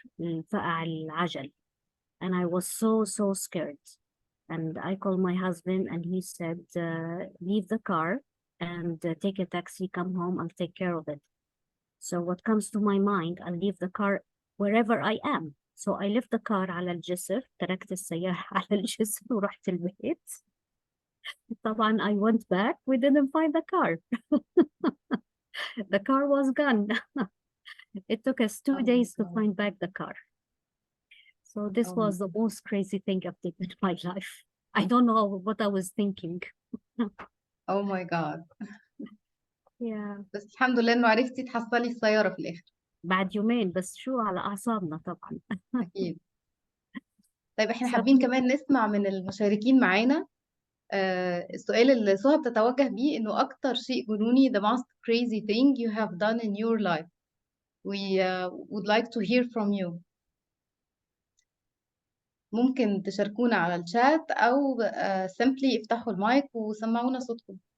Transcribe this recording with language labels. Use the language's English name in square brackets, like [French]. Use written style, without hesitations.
[Arabic] انفقع العجل. [English] And I was so scared. And I called my husband and he said, leave the car and take a taxi, come home, I'll take care of it. So what comes to my mind, I'll leave the car wherever I am. So I left the car [Arabic] على الجسر, تركت السيارة على الجسر ورحت البيت. [English] طبعا I went back, we didn't find the car. The car was gone. It took us 2 days to find back the car. So this was the most crazy thing I've done in my life. I don't know what I was thinking. Oh my God. Yeah. [Arabic] بس الحمد لله إنه عرفتي تحصلي السيارة في الآخر. بعد يومين بس، شو على أعصابنا طبعا. أكيد. طيب احنا حابين كمان نسمع من المشاركين معانا السؤال اللي سهى بتتوجه بيه، إنه أكتر شيء جنوني [English] the most crazy thing you have done in your life. We would like to hear from you. [Arabic] ممكن تشاركونا على الشات أو simply افتحوا المايك وسمعونا صوتكم.